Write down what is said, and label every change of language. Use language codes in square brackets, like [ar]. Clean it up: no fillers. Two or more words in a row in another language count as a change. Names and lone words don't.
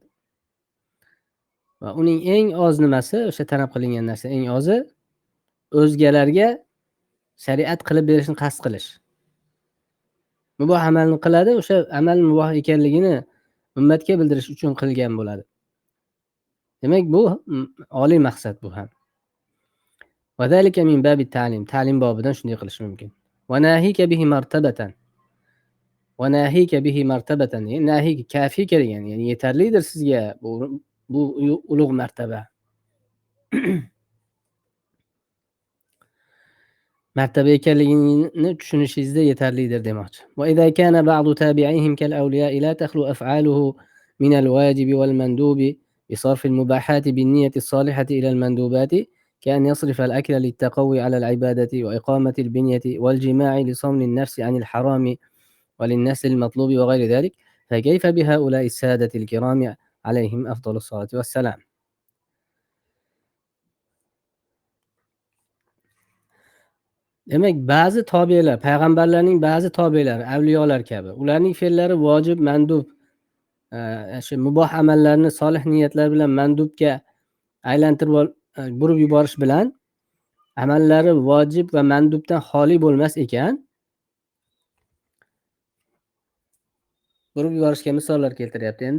[uz] Va uning eng oz nimasi, o'sha talab qilingan narsa eng ozi o'zgalarga shariat qilib berishni qasd qilish. Muboh amalni qiladi, o'sha amal muboh ekanligini ummatga bildirish uchun qilgan bo'ladi. Demak, bu oliy maqsad bu ham. [ar] وذلك من باب التعليم, [uz] ta'lim bobidan shunday qilish mumkin. [ar] وناهيك به مرتبة وناهيك به مرتبة ناهيك كافيك [uz] degan, ya'ni yetarlidir sizga bu ulug' martaba. Martaba ekanligini tushunishingizda yetarlidir demoqchi. [ar] وإذا كان بعض تابعيهم كالأولياء لا تخلو أفعاله من الواجب والمندوب بصرف المباحات بالنية الصالحة إلى المندوبات كأن يصرف الأكل للتقوي على العبادة وإقامة البنية والجماع لصون النفس عن الحرام وللنسل المطلوب وغير ذلك، فكيف بهؤلاء السادة الكرام عليهم أفضل الصلاة والسلام. [uz] Demek bazı tobelar, payg'ambarlarning ba'zi tobelar, avliyolar kabi, ularning fe'llari vojib, mandub, shu muboh amallarni solih niyatlar bilan mandubga aylantirib burib yuborish bilan amallari vojib va mandubdan xoli bo'lmas ekan, burib yuborishga misollar keltiryapti endi.